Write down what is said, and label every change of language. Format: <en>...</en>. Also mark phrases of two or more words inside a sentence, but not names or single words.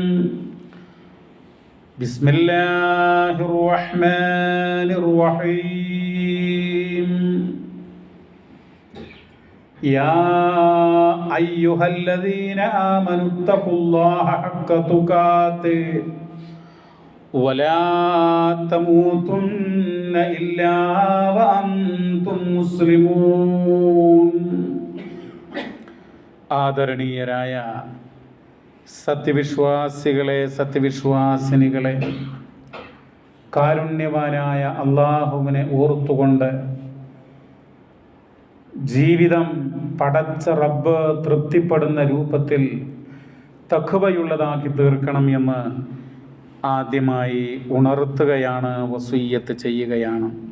<ar>بسم الله الرحمن الرحيم يا أيها الذين آمنوا اتقوا الله حق تقاته ولا تموتن إلا وأنتم مسلمون</ar> <ml>ആദരണീയരായ സത്യവിശ്വാസികളെ സത്യവിശ്വാസിനികളെ, കാരുണ്യവാനായ അള്ളാഹുവിനെ ഓർത്തുകൊണ്ട് ജീവിതം പടച്ച റബ്ബ് തൃപ്തിപ്പെടുന്ന രൂപത്തിൽ തഖ്വയുള്ളതാക്കി തീർക്കണം എന്ന് ആദ്യമായി ഉണർത്തുകയാണ്, വസിയ്യത്ത് ചെയ്യുകയാണ്.</ml>